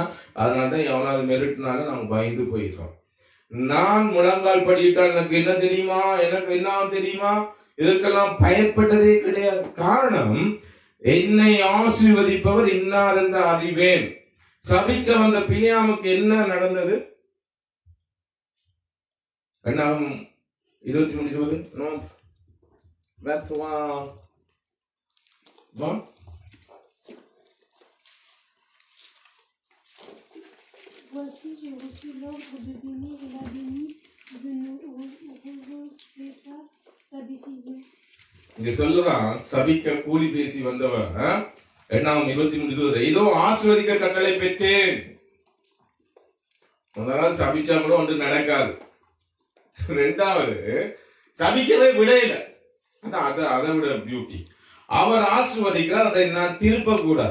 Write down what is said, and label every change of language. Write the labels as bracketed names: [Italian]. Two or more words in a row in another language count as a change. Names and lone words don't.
[Tamil] அதனாலதான் எவனாவது மெரிட்டுனால நாங்க பயந்து போயிட்டோம். நான் முழங்கால் படியிட்டால் எனக்கு என்ன தெரியுமா, எனக்கு என்ன தெரியுமா, இதற்கெல்லாம் பயப்பட்டதே கிடையாது. காரணம், என்னை ஆசீர்வதிப்பவர் இன்னார் என்று அறிவேன். சபிக்க வந்த பிலியாமுக்கு என்ன நடந்தது? என்னாகும் 23:20 [French] Voici, j'ai reçu l'ordre de bénir et l'a béni. Je ne rejeterai pas sa décision. [Tamil] இங்க சொல்லுறான், சபிக்க கூலி பேசி வந்தவன் 23:20 இதோ ஆசீர்வதிக்க கட்டளை பெற்றேன். முதலாவது சபிச்சா கூட ஒன்று நடக்காது. ரெண்டாவது சபிக்கவே விடையில. அதை விட பியூட்டி, அவர் ஆசீர்வதிக்கிறார், அதை நான் திருப்ப கூடாது.